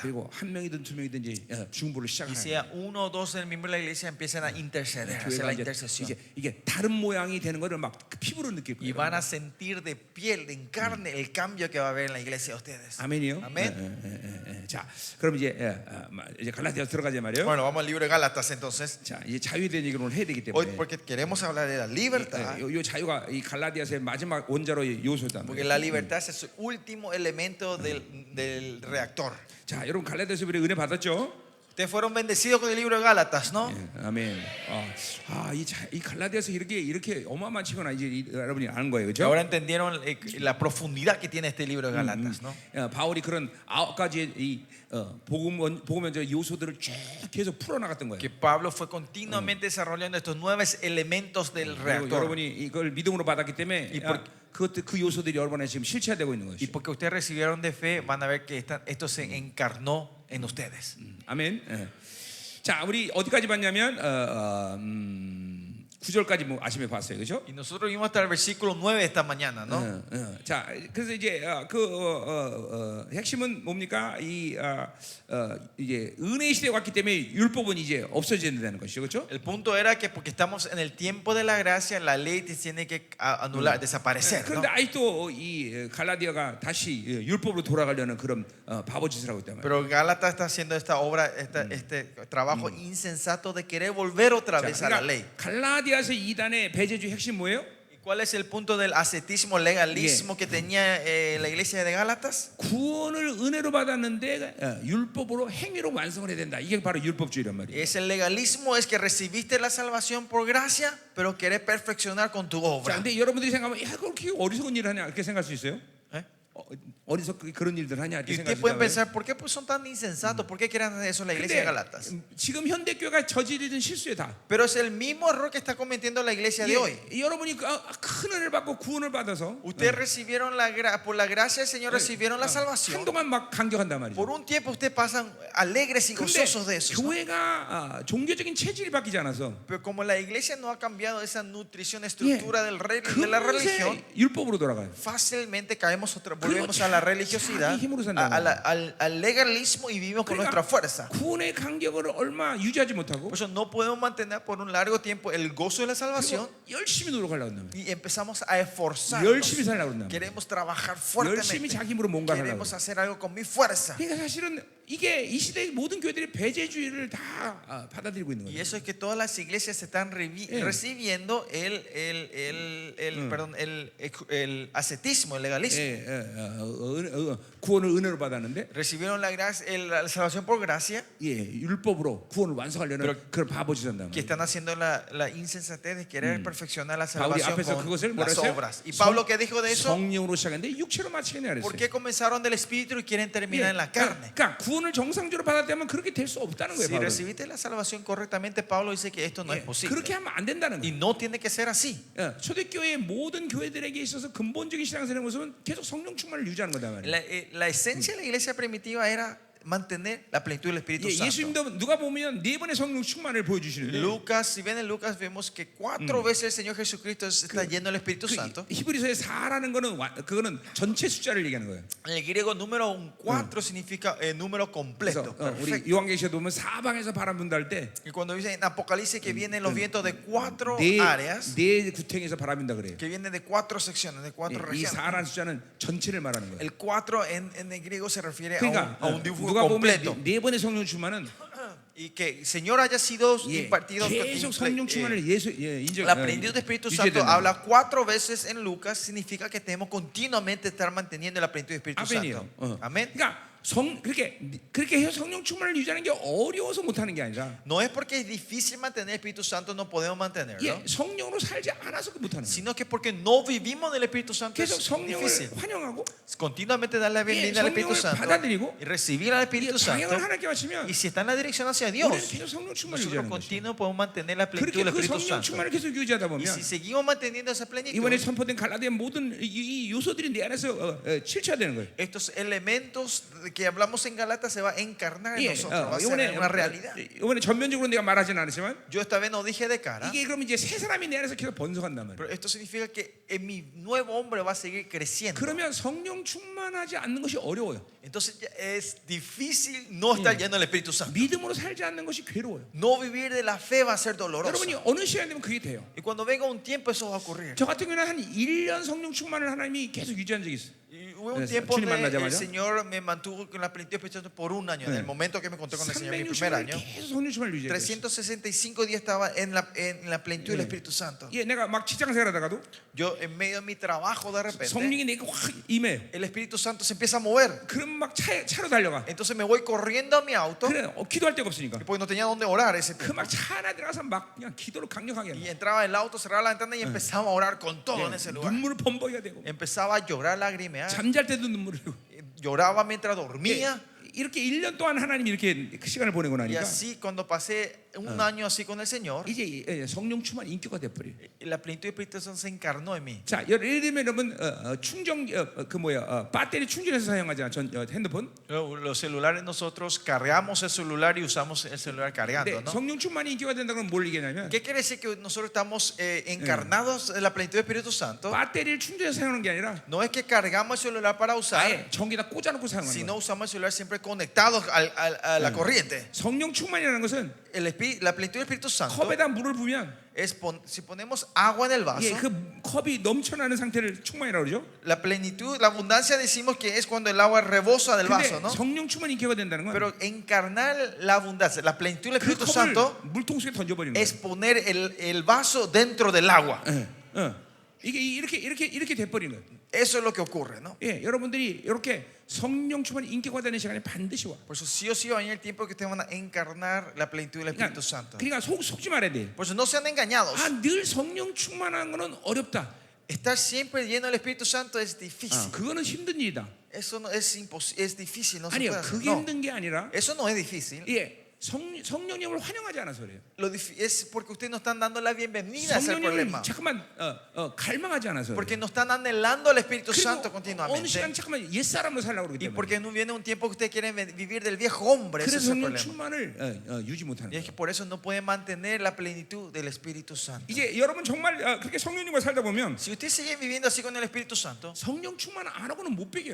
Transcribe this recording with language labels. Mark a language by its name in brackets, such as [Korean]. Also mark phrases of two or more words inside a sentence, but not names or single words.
[Korean] 그리고 한 명이든 두 명이든지 중보를 [Spanish] Y [Korean] 시작하는 [Spanish] sea uno o dos del miembro de la iglesia empiezan a interceder, a hacer [Korean] 교회가 [Spanish] la [Korean] 이제 [Spanish] intercesión. [Korean] 이게 다른 모양이 되는 거를 막 피부로 느낄 [Spanish] Y [Korean] 거예요. [Spanish] van a sentir de piel, de carne, el cambio que va a haber en la iglesia de ustedes. [Korean] 아멘이요. [Spanish] Amén. [Korean] 자, 그럼 이제 갈라디아서 들어가자 말이에요. [Spanish] Bueno, vamos al libro de Gálatas entonces. [Korean] 자, 이제 자유에 대한 얘기를 오늘 해야 되기 [Spanish] Hoy [Korean] 때문에 [Spanish] porque queremos hablar de la libertad. [Korean] 요 자유가 이 갈라디아서의 마지막 원자로의 요소다. [Spanish] Porque la libertad es el último elemento del reactor. [Korean] 자, 여러분 갈라디아서 우리 은혜 받았죠? [Spanish] Ustedes fueron bendecidos con el libro de Gálatas, ¿no? [Korean] 아멘. 이 갈라디아서 이렇게 어마어마한 치거나 이제 여러분이 아는 거예요, 그렇죠? [Spanish] Ahora entendieron la profundidad que tiene este libro de Gálatas, ¿no? [Korean] 바울이 그런 9가지의 이 복음의 요소들을 쭉 계속 풀어나갔던 거예요. [Spanish] Que Pablo fue continuamente desarrollando estos 9 elementos del [Korean] 그리고 [Spanish] reactor. [Korean] 여러분이 이걸 믿음으로 받았기 때문에 그 요소들이 여러분에 지금 실체화되고 있는 [Spanish] Y [Korean] 것이죠. [Spanish] porque ustedes recibieron de fe, van a ver que esto se encarnó en ustedes. [Korean] 아멘. 자, 우리 어디까지 봤냐면 9절까지 뭐 아침에 봤어요, 그렇죠? [Spanish] Y nosotros vimos hasta el versículo 9 esta mañana, ¿no? [Korean] 자, 그래서 이제 핵심은 뭡니까? 이제 은혜의 시대에 왔기 때문에 율법은 이제 없어진다는 것이죠, 그렇죠? [Spanish] El punto era que porque estamos en el tiempo de la gracia, la ley tiene que anular, desaparecer, ¿no? [Korean] 그런데 아직도 이 갈라디아가 다시 율법으로 돌아가려는 그런 바보 짓을 하고 있단 말이에요. [Spanish] Pero Gálatas está haciendo esta obra, este trabajo insensato de querer volver otra vez a la ley. [Korean] 갈라디아서 2단의 배제주의 핵심 뭐예요? [Spanish] ¿Y cuál es el punto del ascetismo, legalismo que tenía la iglesia de Gálatas? [Korean] 구원을 은혜로 받았는데 율법으로 행위로 완성을 해야 된다. 이게 바로 율법주의란 말이에요. [Spanish] Es el legalismo, es que recibiste la salvación por gracia, pero querés perfeccionar con tu [Korean] 자, [Spanish] obra. [Korean] 근데 여러분들이 생각하면 야, 그렇게 어리석은 일을 하냐 이렇게 생각할 수 있어요? ¿Eh? 어리석게 그런 일들 하냐 이렇게 [Spanish] Y [Korean] 생각할 [Spanish] ustedes [Korean] 수 [Spanish] pueden [Korean] 있어요. [Spanish] pensar, ¿por qué pues son tan insensatos? ¿Por qué quieren hacer eso en la iglesia de Gálatas? [Korean] 지금 현대교회가 저지르는 실수에 다. [Spanish] Pero es el mismo error que está cometiendo la iglesia de hoy. [Korean] 여러분이 큰 은혜를 받고 구원을 받아서 [Spanish] Ustedes recibieron por la gracia del Señor recibieron la salvación. [Korean] 한동안 막 감격한단 말이죠. [Spanish] Por un tiempo ustedes pasan alegres y [Korean] 근데 [Spanish] gozosos de eso. ¿No? [Korean] 교회가 종교적인 체질이 바뀌지 않아서 [Spanish] Pero como la iglesia no ha cambiado esa nutrición, estructura de la [Korean] 금세 [Spanish] religión, [Korean] 율법으로 돌아가요. [Spanish] fácilmente caemos volvemos a la religiosidad, [Korean] 자기 힘으로 산다는 [Spanish] al legalismo y vivimos con [Korean] 그러니까 [Spanish] nuestra fuerza. [Korean] 구원의 간격을 얼마 유지하지 못하고 [Spanish] Por eso no podemos mantener por un largo tiempo el gozo de la salvación [Korean] 그리고 열심히 노력하려고 한다면 [Spanish] y empezamos a esforzarnos. [Korean] 열심히 살려고 한다면 [Spanish] Queremos trabajar [Korean] 열심히 [Spanish] fuertemente. [Korean] 자기 힘으로 뭔가 하려고 [Spanish] Queremos hacer algo con mi fuerza. [Korean] 그러니까 사실은 이게 이 시대의 모든 교회들이 배제주의를 다 받아들이고 있는 [Spanish] Y [Korean] 거예요. [Spanish] eso es que todas las iglesias están recibiendo el ascetismo, el legalismo. [Korean] 구원을 은혜로 받았는데 [Spanish] Recibieron la gracia, la salvación por gracia, [Korean] 율법으로 구원을 완성하려는 그런 바보짓 한다면 [Spanish] que están haciendo la insensatez de querer perfeccionar la [Korean] 바울이 [Spanish] salvación [Korean] 앞에서 [Spanish] con [Korean] 그것을 뭐라 [Spanish] las [Korean] 했어요? [Spanish] obras. Y Pablo, ¿qué dijo de eso? [Korean] 성령으로 시작했는데 육체로 마치겠냐 [Spanish] ¿Por [Korean] 그랬어요. [Spanish] qué comenzaron del espíritu y quieren terminar en la carne? [Korean] 그러니까 구원을 정상적으로 받았다면 그렇게 될 수 없다는 거예요. [Spanish] Si [Korean] 바울은. [Spanish] recibiste la salvación correctamente, Pablo dice que esto no es posible. [Korean] 그렇게 하면 안 된다는 [Spanish] Y [Korean] 거예요. [Spanish] no tiene que ser así. [Korean] 초대교회의 모든 교회들에게 있어서 근본적인 신앙생활의 모습은 계속 성령 충만을 유지하는 거다 말이에요. [Spanish] La esencia de la iglesia primitiva era mantener la plenitud del Espíritu Santo. [Korean] 예수님도 누가 보면 4번의 성령 충만을 보여주시는데 [Spanish] Lucas, si ven en Lucas vemos que 4 veces el Señor Jesucristo está lleno del Espíritu Santo. [Korean] 히브리서의 4라는 거는 그거는 전체 숫자를 얘기하는 거예요. [Spanish] En el griego número 4 significa número completo. [Korean] 그래서 우리 [Spanish] Perfecto. [Korean] 요한계시에 보면 사방에서 바람 분다 할 때 [Spanish] Y cuando dice en Apocalipsis que vienen los vientos de 4 [Korean] 네 [Spanish] áreas, [Korean] 구탱에서 바람 분다 그래요. [Spanish] que vienen de 4 secciones, de 4 [Korean] 이 [Spanish] regiones. [Korean] 4라는 숫자는 전체를 말하는 거예요. [Spanish] El 4 en el griego se refiere [Korean] 그러니까 [Spanish] a un dibujo [Korean] 누가 보면 [Spanish] completo. [Korean] 4번의 성령 충만은 [Spanish] Y que el Señor haya sido impartido [Korean] 계속 성령 충만을 인정. [Spanish] la plenitud del Espíritu Santo habla 4 veces en Lucas, significa que tenemos continuamente estar manteniendo la plenitud del Espíritu Santo. Amén. [Korean] 그러니까 그렇게 해서 성령 충만을 유지하는 게 어려워서 못하는 게 아니라 [Spanish] No es porque es difícil mantener el Espíritu Santo, no podemos mantenerlo, [Korean] 성령으로 살지 않아서 못하는 거예요. [Spanish] sino que porque no vivimos del Espíritu Santo [Korean] 계속 [Spanish] es [Korean] 성령을 [Spanish] difícil. [Korean] 환영하고 [Spanish] continuamente dar la bienvenida al Espíritu [Korean] 성령을 [Spanish] Santo [Korean] 받아들이고 [Spanish] y recibir al Espíritu Santo. [Korean] 방향을 하나님께 맞추면 [Spanish] Y si está en la dirección hacia [Korean] 우리는 [Spanish] Dios, [Korean] 계속 성령 충만을 [Spanish] nosotros [Korean] 유지하는 거죠. [Spanish] continuamente podemos mantener la plenitud [Korean] 그렇게 [Spanish] del [Korean] 그 [Spanish] Espíritu [Korean] 성령 [Spanish] Santo. [Korean] 충만을 계속 유지하다 [Spanish] Y [Korean] 보면 [Spanish] si seguimos manteniendo esa [Korean] 이번에 [Spanish] plenitud, [Korean] 선포된 갈라디아 모든 이 요소들이 내 안에서 실체화되는 거예요. [Spanish] estos elementos que hablamos en Galata se va a encarnar en [Korean] 예, [Spanish] nosotros, va a ser una realidad. [Korean] 이번에 전면적으로 내가 말하지는 않았지만 [Spanish] Yo esta vez no dije de cara, [Korean] 이게 그러면 이제 새 사람이 내 안에서 계속 번성한단 말이에요. [Spanish] pero esto significa que en mi nuevo hombre va a seguir creciendo. [Korean] 그러면 성령 충만하지 않는 것이 어려워요. [Spanish] Entonces ya es difícil no estar lleno del Espíritu Santo. [Korean] 믿음으로 살지 않는 것이 괴로워요. [Spanish] No vivir de la fe va a ser doloroso. [Korean] 여러분이 어느 시간 되면 그게 돼요. [Spanish] Y cuando venga un tiempo eso va a ocurrir. [Korean] 저 같은 경우는 한 1년 성령 충만을 하나님이 계속 유지한 적이 있어요. [Spanish] Y hubo un Eso, tiempo [Korean] 주님 [Spanish] donde el [Korean] 만나자마자. [Spanish] Señor me mantuvo con la plenitud del Espíritu Santo por un año. En el momento que me encontré con el Señor, mi primer [Korean] 365일 [Spanish] año, [Korean] 계속 성령 충만을 유지했어요. [Spanish] 365 días estaba en la plenitud del Espíritu Santo. [Korean] 예, 내가 막 직장 생활하다가도 [Spanish] Yo en medio de mi trabajo de repente [Korean] 성령이 내게 확 임해요. [Spanish] el Espíritu Santo se empieza a mover. [Korean] 그럼 막 차로 달려가. [Spanish] Entonces me voy corriendo a mi auto [Korean] 그래, 기도할 데가 없으니까. [Spanish] porque no tenía dónde orar ese [Korean] 그 [Spanish] tiempo. [Korean] 막 차 안에 들어가서 막 그냥 기도를 강력하게 [Spanish] Y [Korean] 해요. [Spanish] entraba el auto, cerraba la ventana y empezaba a orar con todo en ese lugar. [Korean] 눈물을 범벅이가 되고 [Spanish] Empezaba a llorar, lagrimear. [Korean] 잠잘 때도 눈물을 흘리고. [Spanish] Lloraba mientras dormía. [Korean] 이렇게 1년 동안 하나님이 이렇게 그 시간을 보내고 [Spanish] Y [Korean] 나니까 [Spanish] así cuando pasé un año así con el Señor, [Korean] 이제 성령 충만 인격화 돼 버려. [Spanish] la plenitud del Espíritu Santo se encarnó en mí. [Korean] 자, 예를 들면 여러분 충전 배터리 충전해서 사용하잖아. 핸드폰. [Spanish] Los celulares nosotros cargamos el celular y usamos el celular cargando, [Korean] 근데 [Spanish] ¿no? [Korean] 성령 충만이 인격화 된다는 건 뭘 얘기하냐면 [Spanish] ¿Qué quiere decir que nosotros estamos encarnados en la plenitud del Espíritu Santo? [Korean] 배터리를 충전해서 사용하는 게 아니라 [Spanish] No es que cargamos el celular para usar, [Korean] 아예 전기에다 꽂아놓고 사용하는 [Spanish] sino [Korean] 거야. [Spanish] usamos el celular siempre conectados a la corriente. [Korean] 성령 충만이라는 것은 [Spanish] La plenitud del Espíritu Santo [Korean] 컵에다 물을 부으면 [Spanish] es si ponemos agua en el vaso, [Korean] 그 컵이 넘쳐나는 상태를 충만이라고 그러죠. [Spanish] la plenitud, la abundancia decimos que es cuando el agua rebosa del [Korean] 근데 [Spanish] vaso, ¿no? [Korean] 성령 충만 인격화 된다는 건 [Spanish] Pero encarnar la abundancia, la plenitud del [Korean] 그 [Spanish] Espíritu [Korean] 컵을 [Spanish] Santo [Korean] 물통 속에 던져버리는 [Spanish] es [Korean] 거예요. [Spanish] poner el vaso dentro del agua. [Korean] 이게 이렇게 돼버리는 거예요. [Spanish] Eso es lo que ocurre, ¿no? [Korean] 예, 여러분들이 이렇게 성령 충만 인격화되는 시간이 반드시 와. [Spanish] Por eso sí o sí va a venir el tiempo que ustedes van a encarnar la plenitud del Espíritu Santo. [Korean] 그러니까 속지 말아야 돼. [Spanish] Por eso no sean engañados. [Korean] 늘 성령 충만한 거는 어렵다. [Spanish] Estar siempre lleno del Espíritu Santo es difícil. [Korean] 그거는 힘든 일이다. [Spanish] Eso no es imposible, es difícil, no se [Korean] 아니요, [Spanish] puede hacer. [Korean] 그게 [Spanish] No, [Korean] 힘든 게 아니라 [Spanish] eso no es difícil. [Korean] 예, 성령님을 환영하지 않아서 그래요. [Spanish] Es porque ustedes no están dando la bienvenida a ese problema. [Korean] 성령님을 잠깐만 갈망하지 않아서 [Spanish] Porque [Korean] 그래요. [Spanish] no están anhelando al Espíritu [Korean] 그리고 [Spanish] Santo [Korean] 어느 [Spanish] continuamente. [Korean] 시간 잠깐만 옛사람으로 살려고 그러기 [Spanish] Y [Korean] 때문에. [Spanish] porque no viene un tiempo que ustedes quieren vivir del viejo hombre. Ese es [Korean] 그래서 [Spanish] el [Korean] 성령 [Spanish] problema. [Korean] 충만을 유지 못하는 [Spanish] Y es [Korean] 거예요. [Spanish] que por eso no pueden mantener la plenitud del Espíritu Santo. [Korean] 이제 여러분 정말 그렇게 성령님과 살다 보면 [Spanish] Si ustedes siguen viviendo así con el Espíritu Santo, [Korean] 성령 충만 안 하고는 못 배겨요.